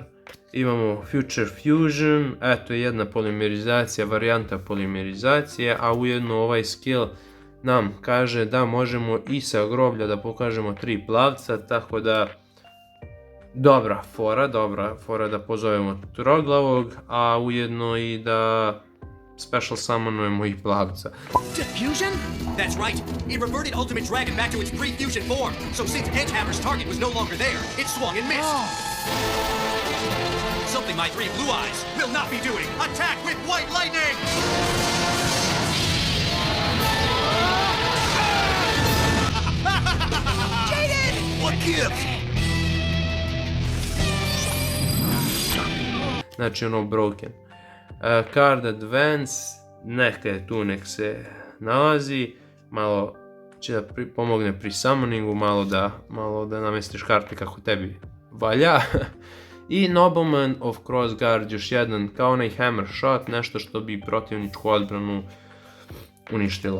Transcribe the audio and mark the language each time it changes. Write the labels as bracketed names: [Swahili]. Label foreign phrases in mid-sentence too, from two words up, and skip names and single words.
[Bosnian] Imamo Future Fusion, eto je jedna polimerizacija, varijanta polimerizacije, a ujedno ovaj skill nam kaže da možemo i sa groblja da pokažemo 3 plavca, tako da dobra fora da pozovemo troglavog, a ujedno i da special summonujemo i plavca. [English] Diffusion? That's right. It reverted Ultimate Dragon back to its pre-fusion form. So since Edgehammer's target was no longer there, it swung and missed. Something my 3 blue eyes will not be doing. Attack with white lightning! Jaden! What gives? [Bosnian] Znači ono broken. Card Advance, neka je tu, nek se nalazi, malo će da pomogne pri summoningu, malo da namestiš karte kako tebi valja. I Nobleman of Crossguard, još jedan kao onaj Hammer Shot, nešto što bi protivničku odbranu uništilo.